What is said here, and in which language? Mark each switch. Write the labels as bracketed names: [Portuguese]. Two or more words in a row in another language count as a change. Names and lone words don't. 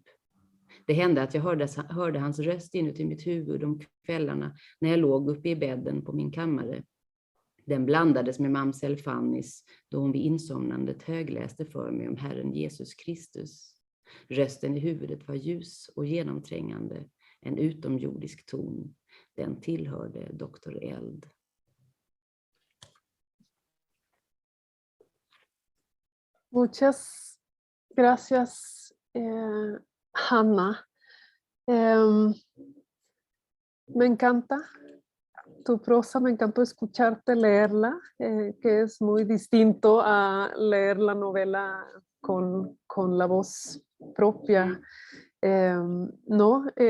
[Swedish] Det hände att jag hörde hans röst inuti mitt huvud om kvällarna när jag låg uppe i bädden på min kammare. Den blandades med mamsell Fannys då hon vid insomnandet högläste för mig om Herren Jesus Kristus. Rösten i huvudet var ljus och genomträngande, en utomjordisk ton. Den tillhörde doktor Eld. [Spanish] Muchas gracias, Hanna. Me encanta tu prosa, me encantó escucharte leerla, que es muy distinto a leer la novela con la voz propia, ¿no?